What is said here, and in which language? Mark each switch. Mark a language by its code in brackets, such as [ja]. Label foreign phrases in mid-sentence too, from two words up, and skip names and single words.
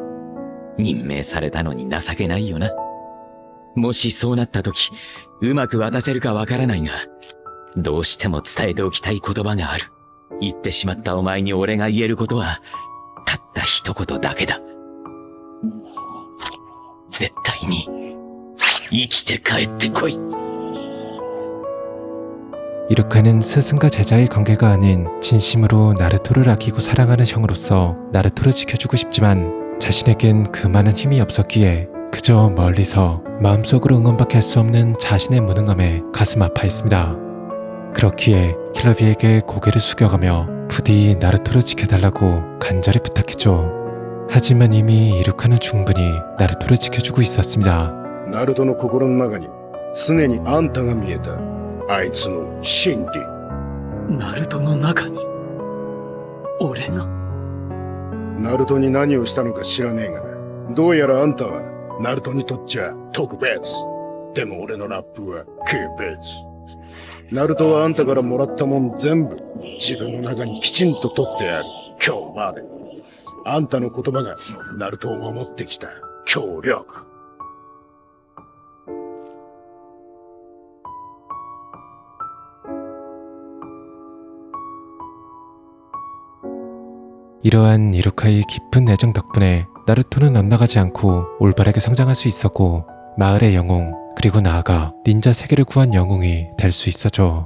[ja] 任命されたのに情けないよな。もしそうなった時、うまく渡せるかわからないが、どうしても伝えておきたい言葉がある。言ってしまったお前に俺が言えることは、たった一言だけだ。絶対に、生きて帰ってこい。 [ko] 이루카는 스승과 제자의 관계가 아닌 진심으로 나루토를 아끼고 사랑하는 형으로서 나루토를 지켜주고 싶지만 자신에겐 그만한 힘이 없었기에 그저 멀리서 마음속으로 응원밖에 할 수 없는 자신의 무능함에 가슴 아파했습니다. 그렇기에 킬러비에게 고개를 숙여가며 부디 나루토를 지켜달라고 간절히 부탁했죠. 하지만 이미 이루카는 충분히 나루토를 지켜주고 있었습니다. [ja] ナルトの心の中に常にあんたが見えた。あいつの真理。ナルトの中に俺が。ナルトに何をしたのか知らねえが、どうやらあんたはナルトにとっちゃ特別。でも俺のラップは軽別。ナルトはあんたからもらったもん全部自分の中にきちんと取ってある。今日まで。あんたの言葉がナルトを守ってきた協力。 [ko] 이러한 이루카이의 깊은 애정 덕분에 나루토는 엇나가지 않고 올바르게 성장할 수 있었고 마을의 영웅 그리고 나아가 닌자 세계를 구한 영웅이 될 수 있었죠.